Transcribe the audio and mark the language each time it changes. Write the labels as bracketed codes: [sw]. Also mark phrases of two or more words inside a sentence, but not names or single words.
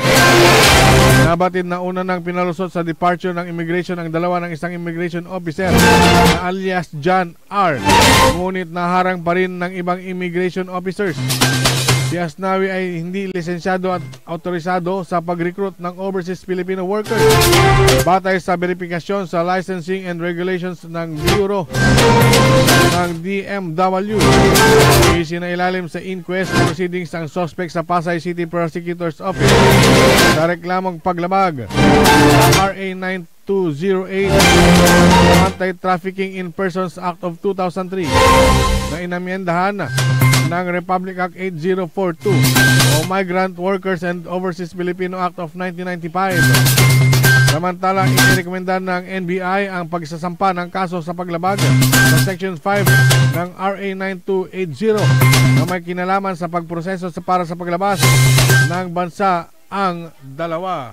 [tl] Nabatid na una ng pinalusot sa departure ng immigration ang dalawa ng isang [en] immigration officer [tl] na alias John R. Ngunit naharang pa rin ng ibang [en] immigration officers. [tl] Si Asnawi ay hindi lisensyado at autorisado sa pag-recruit ng [en] overseas Filipino workers. [tl] Batay sa verifikasyon sa [en] licensing and regulations [tl] ng Bureau ng DMW, isinailalim sa [en] inquest proceedings [tl] ang suspect sa Pasay City Prosecutor's Office sa reklamong paglabag RA 9208 Anti-Trafficking in Persons Act of 2003 na inamyendahan ng Republic Act 8042 o Migrant Workers and Overseas Filipino Act of 1995. Samantalang inirekomenda ng NBI ang pagsasampa ng kaso sa paglabag sa Section 5 ng RA 9280 na may kinalaman sa pagproseso para sa paglabas ng bansa ang dalawa.